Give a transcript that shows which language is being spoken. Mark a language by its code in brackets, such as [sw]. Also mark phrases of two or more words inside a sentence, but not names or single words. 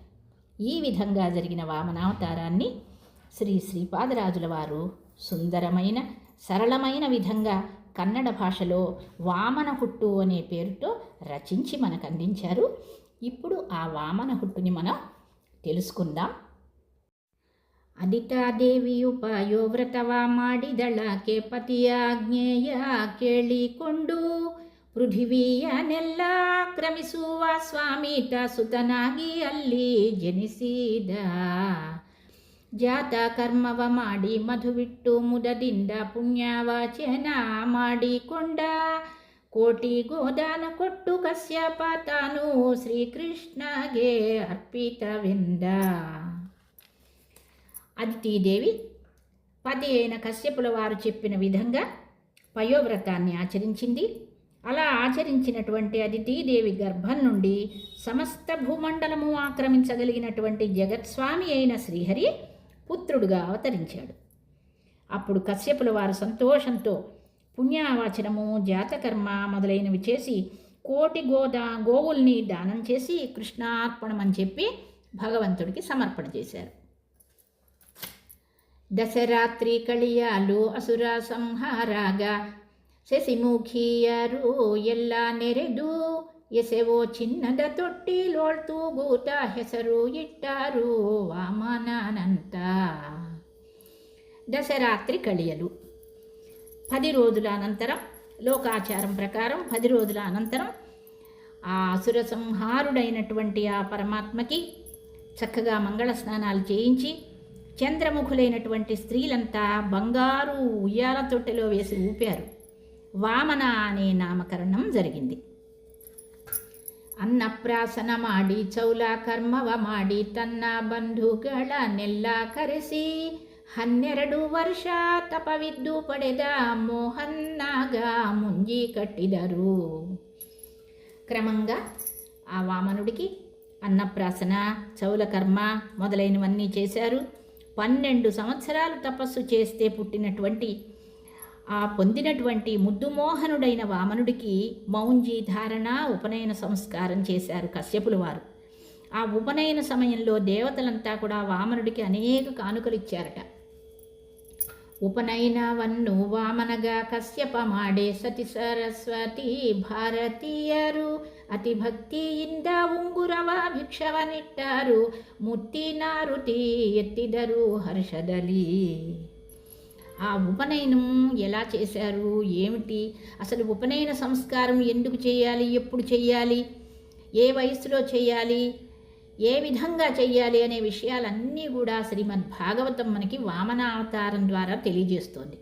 [te] ఈ విధంగా జరిగిన వామనావతారాన్ని శ్రీపాదరాజుల వారు సుందరమైన సరళమైన విధంగా కన్నడ భాషలో వామన హుట్టు అనే పేరుతో రచించి మనకు అందించారు. ఇప్పుడు ఆ వామన హుట్టుని మనం తెలుసుకుందాం. [kn] ಅದಿತಾದೇವಿಯು ಪಾಯೋವ್ರತವ ಮಾಡಿದಳಾಕೆ ಪತಿಯ ಆಜ್ಞೆಯ ಕೇಳಿಕೊಂಡು ಪೃಥಿವಿಯನ್ನೆಲ್ಲ ಕ್ರಮಿಸುವ ಸ್ವಾಮಿತ ಸುತನಾಗಿ ಅಲ್ಲಿ ಜನಿಸಿದ. ಜಾತ ಕರ್ಮವ ಮಾಡಿ ಮಧುವಿಟ್ಟು ಮುದದಿಂದ ಪುಣ್ಯವಾಚನ ಮಾಡಿಕೊಂಡ. ಕೋಟಿ ಗೋದಾನ ಕೊಟ್ಟು ಕಶ್ಯಪ ತಾನು ಶ್ರೀಕೃಷ್ಣಗೆ ಅರ್ಪಿತವೆಂದ. [te] అదితీదేవి పతి అయిన కశ్యపుల వారు చెప్పిన విధంగా పయోవ్రతాన్ని ఆచరించింది. అలా ఆచరించినటువంటి అదితీదేవి గర్భం నుండి సమస్త భూమండలము ఆక్రమించగలిగినటువంటి జగత్స్వామి అయిన శ్రీహరి పుత్రుడుగా అవతరించాడు. అప్పుడు కశ్యపుల వారు సంతోషంతో పుణ్యావాచనము, జాతకర్మ మొదలైనవి చేసి కోటి గోవుల్ని దానం చేసి కృష్ణార్పణం అని చెప్పి భగవంతుడికి సమర్పణ చేశారు. [kn] దశరాత్రి ಕಳಿಯಲು ಅಸುರ ಸಂಹಾರಾಗ ಶಶಿಮುಖಿಯರು ಎಲ್ಲ ನೆರೆದು ಎಸೆವೋ ಚಿನ್ನದ ತೊಟ್ಟಿಲೋಳ್ತೂಗೂತ ಹೆಸರು ಇಟ್ಟಾರು వామనానంత. ದಶರಾತ್ರಿ ಕಳಿಯಲು [te] 10 రోజుల అనంతరం, లోకాచారం ప్రకారం 10 రోజుల అనంతరం ఆ అసుర సంహారుడైనటువంటి ఆ పరమాత్మకి చక్కగా మంగళ స్నానాలు చేయించి చంద్రముఖులైనటువంటి స్త్రీలంతా బంగారు ఉయ్యాల తొట్టెలో వేసి ఊపారు. వామన అనే నామకరణం జరిగింది. [kn] ಅನ್ನಪ್ರಾಸನ ಮಾಡಿ ಚೌಲ ಕರ್ಮವ ಮಾಡಿ ತನ್ನ ಬಂಧುಗಳನ್ನೆಲ್ಲ ಕರೆಸಿ 12 ವರ್ಷ ತಪವಿದ್ದು ಪಡೆದ ಮೋಹನ್ನಾಗ ಮುಂಜಿ ಕಟ್ಟಿದರು. [te] క్రమంగా ఆ వామనుడికి అన్నప్రాసన, చౌలకర్మ మొదలైనవన్నీ చేశారు. 12 సంవత్సరాలు తపస్సు చేస్తే పుట్టినటువంటి ఆ పొందినటువంటి ముద్దుమోహనుడైన వామనుడికి మౌంజీ ధారణ, ఉపనయన సంస్కారం చేశారు కశ్యపుల వారు. ఆ ఉపనయన సమయంలో దేవతలంతా కూడా వామనుడికి అనేక కానుకలు ఇచ్చారట. [kn] ಉಪನಯನವನ್ನು ವಾಮನಗ ಕಶ್ಯಪ ಮಾಡೆ ಸತಿ ಸರಸ್ವತಿ ಭಾರತೀಯರು ಅತಿ ಭಕ್ತಿಯಿಂದ ಉಂಗುರವ ಭಿಕ್ಷವನಿಟ್ಟರು. ಮುತ್ತಿನಾರುತಿ ಎತ್ತಿದರು హర్షదలి. [te] ఆ ఉపనయనం ఎలా చేశారు, ఏమిటి, అసలు ఉపనయన సంస్కారం ఎందుకు చేయాలి, ఎప్పుడు చేయాలి, ఏ వయసులో చేయాలి, ఏ విధంగా చెయ్యాలి అనే విషయాలన్నీ కూడా శ్రీమద్భాగవతం మనకి వామనావతారం ద్వారా తెలియజేస్తోంది.